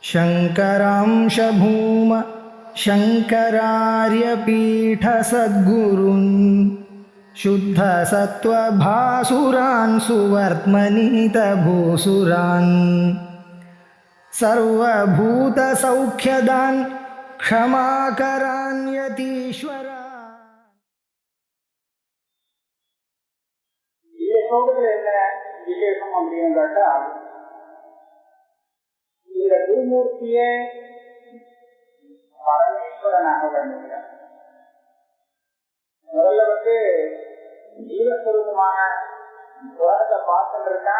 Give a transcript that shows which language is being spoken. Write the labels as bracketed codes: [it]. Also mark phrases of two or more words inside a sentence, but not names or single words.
[sa] शङ्करांश भूम शङ्करार्यपीठसद्गुरून् शुद्धसत्त्वभासुरान् सुवर्त्मनीतभूसुरान् सर्वभूतसौख्यदान् क्षमाकरान् यतीश्वरान्. [ta] விசேஷம் அப்படின்னு கேட்டா, இந்த குருமூர்த்தியே பரமேஸ்வரனாக வர்ணிக்கிறார். முதல்ல ஜீவஸ்வரூபமான உலகத்தை பார்த்துட்டு இருக்கான்.